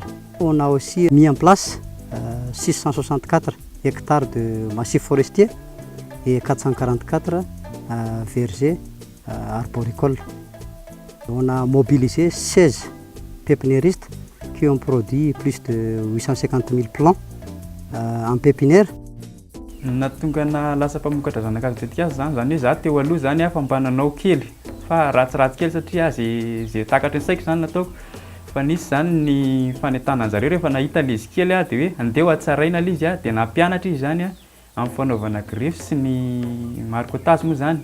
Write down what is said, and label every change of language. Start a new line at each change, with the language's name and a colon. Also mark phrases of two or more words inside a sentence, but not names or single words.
French: On a aussi mis en place 664 hectares de massifs forestiers et 444 vergers arboricoles. On a mobilisé 16 pépiniéristes qui ont produit plus de 850 000 plants en pépinière.
Malagasy: Nahatonga lasa mpamokatra zanak'azy tetika azy zany hoe za teo aloha zany fa mba nanao kely fa ratsiratsy kely satria zay takatra ny saiko zany nataoko fa nisy zany ny fanentanana zareo rehefa nahita izy kely dia hoe andeha hatsaraina izy dia nampianatra izy zany amin'ny fanaovana grefy sy ny marcotage moa zany.